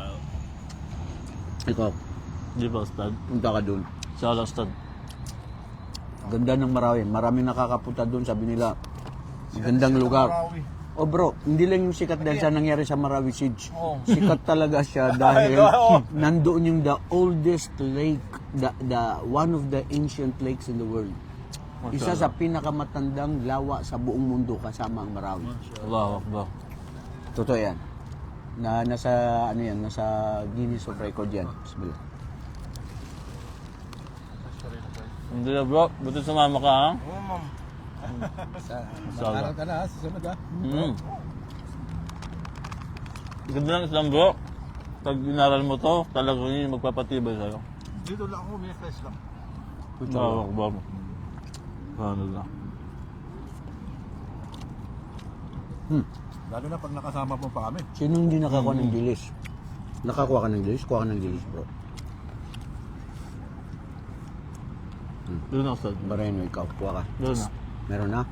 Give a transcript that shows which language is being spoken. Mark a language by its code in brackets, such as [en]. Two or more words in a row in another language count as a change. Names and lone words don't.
[tl] Ikaw, Di ba, Ustad? punta ka doon. Inshallah, Ustad. Ganda ng Marawi. Maraming nakakapunta doon. Sabi nila, magandang lugar. Oh bro, hindi lang yung sikat dahil sa nangyari sa Marawi Siege. Sikat talaga siya dahil nandoon yung [en] the oldest lake, the one of the ancient lakes in the world. [tl] Isa sa pinakamatandang lawa sa buong mundo kasama ang Marawi. [ar] الله أكبر. [tl] Totoo yan. Nasa Guinness of Record yan. Bismillah. Hindi na, bro. Buti sumama ka, ha? Oo, ma'am. Inshallah. Ka na, susunod ha. Ganda lang Islam, bro. Pag inaral mo to, talagang yun yung magpapatibay sa'yo. Dito lang ako, may flash lang. [ar] الله أكبر سبحان الله. [tl] Lalo na pag nakasama mo pa kami. Sino hindi nakakuha ng dilis? Nakakuha ka ng dilis? Kuha ka ng dilis, bro. Doon na, Ustad. Bareno, ikaw. Kuha ka. Doon na. Meron na?